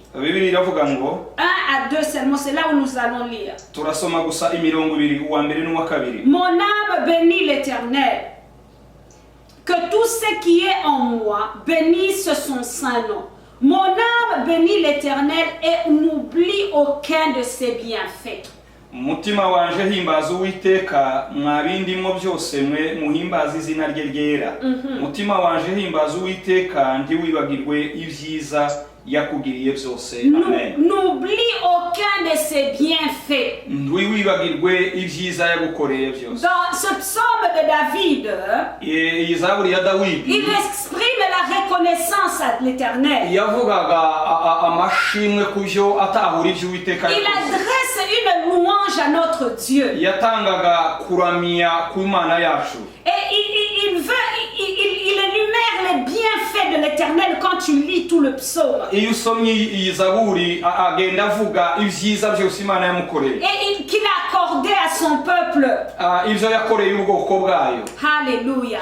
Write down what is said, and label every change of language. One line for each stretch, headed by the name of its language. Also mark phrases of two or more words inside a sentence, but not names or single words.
French: 1 à 2 seulement, c'est là où nous allons lire. Mon âme bénit l'Éternel. Que tout ce qui est en moi bénisse son saint nom. Mon âme bénit l'Éternel et n'oublie aucun de ses bienfaits.
Rundi: Mutima wanje himbaza Uwiteka mwabindimo byose mwe muhimbaza izina rye ryera. Mutima wanje himbaza Uwiteka ndi wibagirwe ibyiza yakugiriye byose. Amen.
French: N'oublie aucun de ses bienfaits.
Rundi: Ndi wibagirwe ibyiza yagukoreye byose.
French: Dans ce psaume de David,
Rundi: Zaburi ya Dawidi,
French: il exprime la reconnaissance à l'Éternel.
Rundi: Yavugaga amashimwe kuvyo atahura ibyo Uwiteka.
French: Il adresse une louange à notre Dieu.
Rundi: Yatangaga kuramia ku Imana yacu.
French: Et il énumère les bienfaits de l'Éternel quand tu lis tout le psaume. Et qu'il a accordé à son peuple. Alléluia.